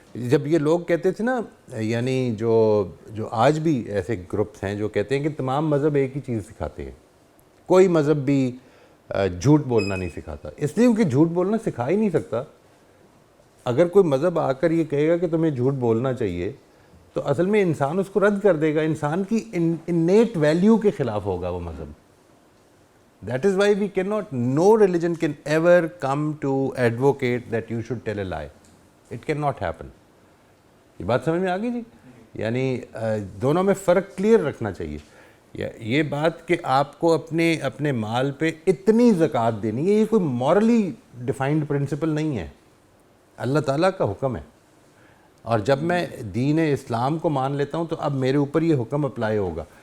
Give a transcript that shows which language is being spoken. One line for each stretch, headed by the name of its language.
Urdu: جب یہ لوگ کہتے تھے نا, یعنی جو آج بھی ایسے گروپس ہیں جو کہتے ہیں کہ تمام مذہب ایک ہی چیز سکھاتے ہیں, کوئی مذہب بھی جھوٹ بولنا نہیں سکھاتا. اس لیے کیونکہ جھوٹ بولنا سکھا ہی نہیں سکتا. اگر کوئی مذہب آ کر یہ کہے گا کہ تمہیں جھوٹ بولنا چاہیے تو اصل میں انسان اس کو رد کر دے گا. انسان کی انیٹ ویلیو کے خلاف ہوگا وہ مذہب.
English: That is why we cannot, no religion can ever come to advocate that you should tell a lie. It cannot happen.
Urdu: یہ بات سمجھ میں آ گئی جی. یعنی دونوں میں فرق کلیئر رکھنا چاہیے. یہ بات کہ آپ کو اپنے مال پہ اتنی زکوٰۃ دینی ہے, یہ کوئی مورلی ڈیفائنڈ پرنسپل نہیں ہے, اللہ تعالیٰ کا حکم ہے. اور جب میں دین اسلام کو مان لیتا ہوں تو اب میرے اوپر یہ حکم اپلائی ہوگا.